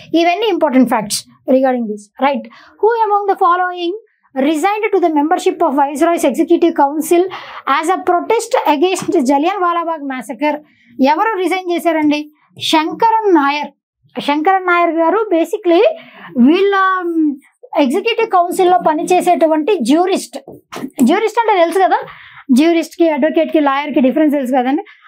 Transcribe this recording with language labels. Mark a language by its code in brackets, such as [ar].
[te] ఇవన్నీ [en] Important facts regarding this, right? Who among the following resigned to the membership of Viceroy's Executive Council as a protest against Jallianwala Bagh massacre? [te] ఎవరు resign చేశారండి? శంకరన్ నాయర్ గారు basically వీళ్ళ executive కౌన్సిల్లో పనిచేసేటువంటి jurist అంటే తెలుసు కదా, జ్యూరిస్ట్కి అడ్వకేట్కి లాయర్కి డిఫరెన్స్ తెలుసు కదండి.